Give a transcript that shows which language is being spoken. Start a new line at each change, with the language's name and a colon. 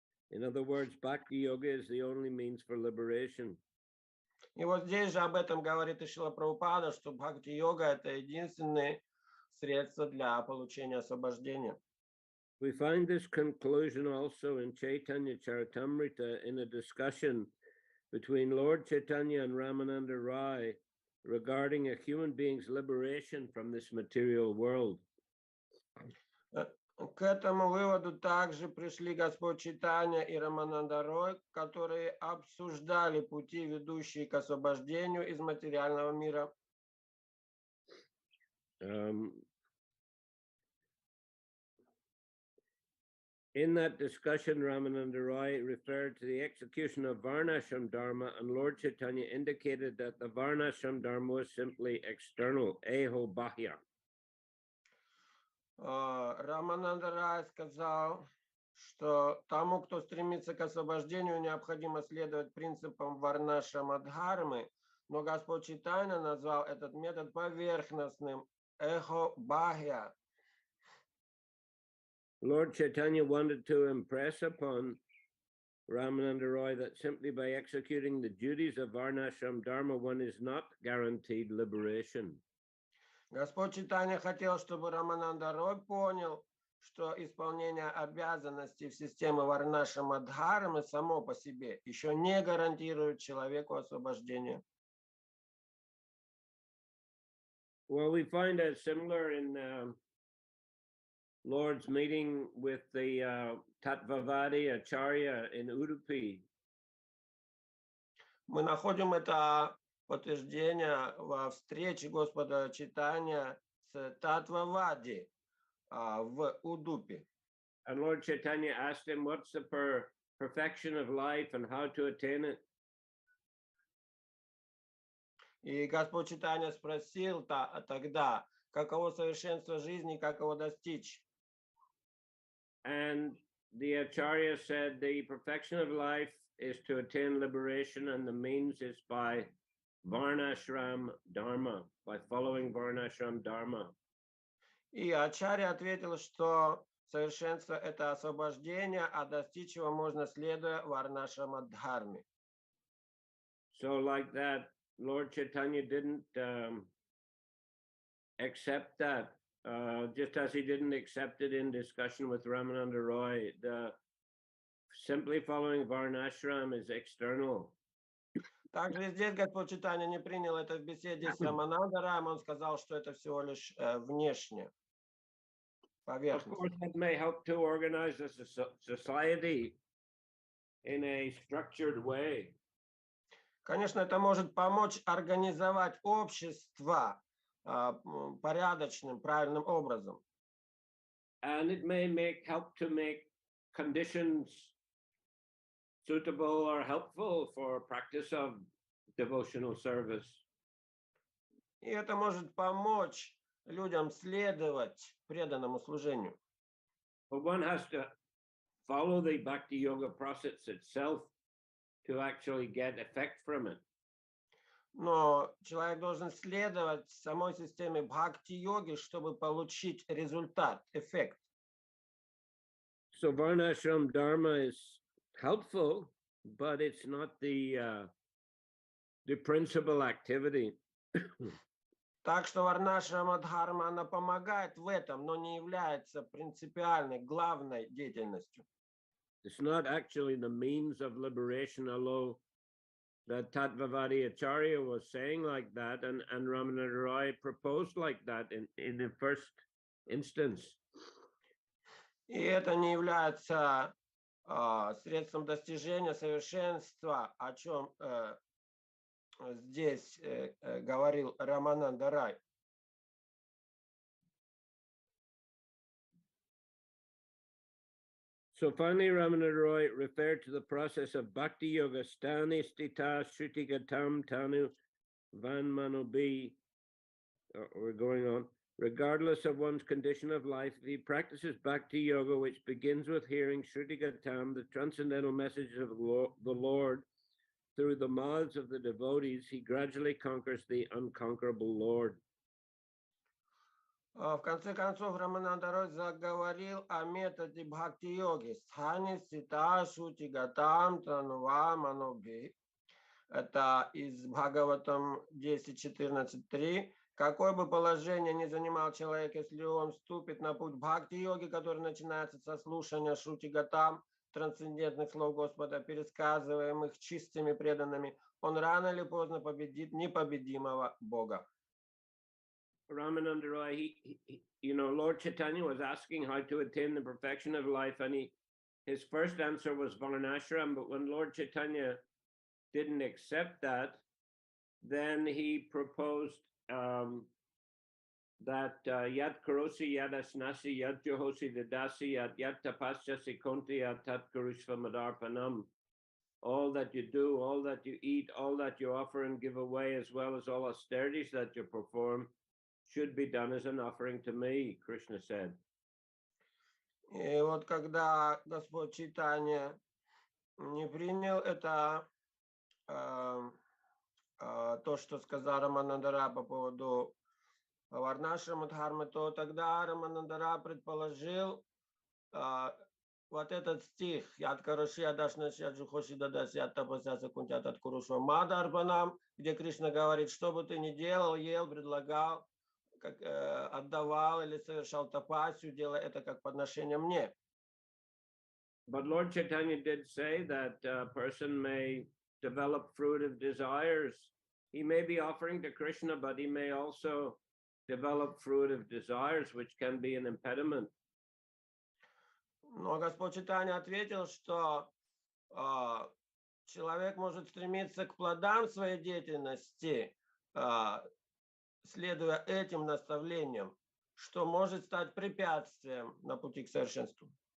English: In other words, Bhakti Yoga is the only means for liberation.
Russian: И вот здесь же об этом говорит и Шрила Прабхупада, что бхакти-йога – это единственное средство для получения освобождения.
English: We find this conclusion also in Chaitanya Charitamrita in a discussion between Lord Chaitanya and Ramananda Rai regarding a human being's liberation from this material world.
Russian: К этому выводу также пришли Господь Чайтанья и Рамананда Рой, которые обсуждали пути, ведущие к освобождению из материального мира.
English: In that discussion, Ramananda Roy referred to the execution of Varnashram Dharma, and Lord Chaitanya indicated that the Varnashram Dharma was simply external, eho bahya.
Russian: Рамананда Рай сказал, что тому, кто стремится к освобождению, необходимо следовать принципам Варнашрама-дхармы, но Господь Чайтанья назвал этот метод поверхностным, эхо бахья.
English: Lord Chaitanya wanted to impress upon Ramananda Roy that simply by executing the duties of Varnashram Dharma, one is not guaranteed liberation.
Russian: Господь Чайтанья хотел, чтобы Рамананда Рой понял, что исполнение обязанностей в системе Варнашрама-дхармы само по себе еще не гарантирует человеку освобождение.
English: Well, we find it similar in Lord's meeting with the Tattvavadi Acharya in Udupi.
Russian: Мы находим это подтверждение во встрече Господа Чайтанья с Таттвавади в Удупе.
English: And Lord Chaitanya asked him, what's the perfection of life and how to attain it?
Russian: И Господь Чайтанья спросил тогда, каково совершенство жизни, как его достичь.
English: And the Acharya said the perfection of life is to attain liberation, and the means is by Varnashram Dharma, by following Varnashram Dharma.
Russian: И Ачарья ответил, что совершенство – это освобождение, а достичь его можно, следуя Варнашрама-дхарме.
English: So like that, Lord Chaitanya didn't accept that. Just as he didn't accept it in discussion with Ramananda Roy, simply following Varnashram is external.
Russian: Также здесь Господь Чайтанья не принял это в беседе с Рамананда Раем, он сказал, что это всего лишь внешне,
English: Of
Russian: поверхностно.
English: course, that may help to organize a society in a structured way.
Russian: Конечно, это может помочь организовать общество порядочным, правильным образом.
English: And it may help to make conditions suitable or helpful for practice of devotional service.
Russian: И это может помочь людям следовать преданному служению.
English: But one has to follow the Bhakti Yoga process itself to actually get effect from it.
Russian: Но человек должен следовать самой системе бхакти-йоги, чтобы получить результат, эффект.
English: So Varnashram Dharma is helpful, but it's not the principal activity.
Russian: Так что варнашрама дхарма, она помогает в этом, но не является принципиальной, главной деятельностью.
English: It's not actually the means of liberation, although the Tattvavadi Acharya was saying like that, and Ramananda Roy proposed like that in the first instance.
Russian: И это не является средством достижения совершенства, о чем здесь говорил Рамананда Рай.
English: So finally, Ramananda Roy referred to the process of Bhakti Yoga,
Sanskrit: Stani Stita Shrutigatam Tanu Van Manobi.
English: We're going on. Regardless of one's condition of life, if he practices Bhakti Yoga, which begins with hearing Shrutigatam, the transcendental message of the Lord, through the mouths of the devotees, he gradually conquers the unconquerable Lord.
Russian: В конце концов, Рамананда Рой заговорил о методе бхакти-йоги.
Sanskrit: Стхани сита шути гатам танува манобхи.
Russian: Это из Бхагаватам 10.14.3. Какое бы положение ни занимал человек, если он вступит на путь бхакти-йоги, который начинается со слушания шути гатам, трансцендентных слов Господа, пересказываемых чистыми преданными, он рано или поздно победит непобедимого Бога.
English: Ramananda Roy, Lord Chaitanya was asking how to attain the perfection of life, and his first answer was Varnashram, but when Lord Chaitanya didn't accept that, then he proposed that
Sanskrit: Yat Karosi Yad Asnasi Yat Johosi Dadasi Yat Tapasyasi Konti Yat Tat Karushva Madarpanam.
English: All that you do, all that you eat, all that you offer and give away, as well as all austerities that you perform, should be done as an offering to me, Krishna said.
Russian: И вот когда Господь Чайтанья не принял это, то, что сказал Раманандара по поводу Варнашрама Дхармы, то тогда Раманандара предположил вот этот стих
Sanskrit: «Яд караши адашнаши аджухоши дадаси аттапасяса кунтят от курушва мадарбанам»,
Russian: где Кришна говорит, что бы ты ни делал, ел, предлагал, как, отдавал или совершал тапасию, делай это как подношение мне.
English: But Lord Chaitanya did say that a person may develop fruit of desires. He may be offering to Krishna, but he may also develop fruit of desires, which can be an impediment.
Russian: Но Господь Чайтанья ответил, что человек может стремиться к плодам своей деятельности, следуя этим наставлениям, что может стать препятствием на пути к совершенству.